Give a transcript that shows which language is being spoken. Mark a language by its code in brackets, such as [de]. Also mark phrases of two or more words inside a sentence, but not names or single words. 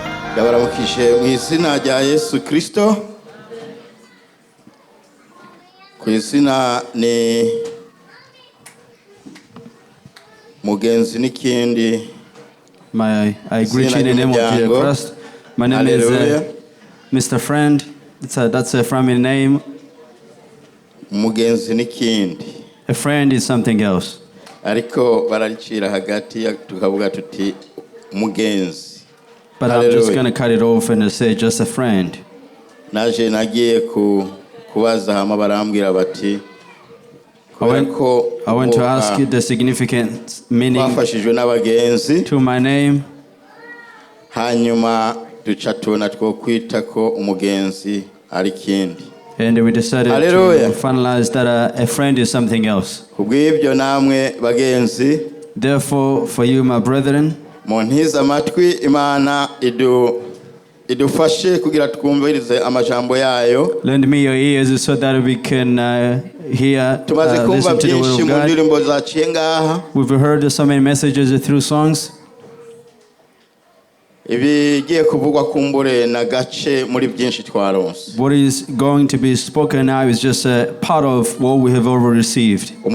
[rn] Ndabaramukije mu izina rya Yesu Kristo. Ku izina ni Mugenzi n'ikindi. [en] I greet you in the name of Jesus Christ. My name is Mr. Friend. That's a family name. [rn] Mugenzi n'ikindi. [en] A friend is something else. [rn] Ariko baracira hagati tukavuga tuti Mugenzi. [en] But I'm just going to cut it off and say just a friend. [rn] Naje nagiye kubaza hama barambwira bati [en] I want to ask you the significant meaning to my name. [rn] Hanyuma duca tubona two kwita ko umugenzi ari kindi. [en] And we decided to finalize that a friend is something else. [rn] Kubw'ibyo namwe bagenzi. [en] Therefore, for you, my brethren, [rn] Montiza amatwi Imana idufashe kugira twumvirize amajambo yayo. [en] Lend me your ears so that we can hear, listen to the word of God. We've heard so many messages through songs. What is going to be spoken now is just a part of what we have already received.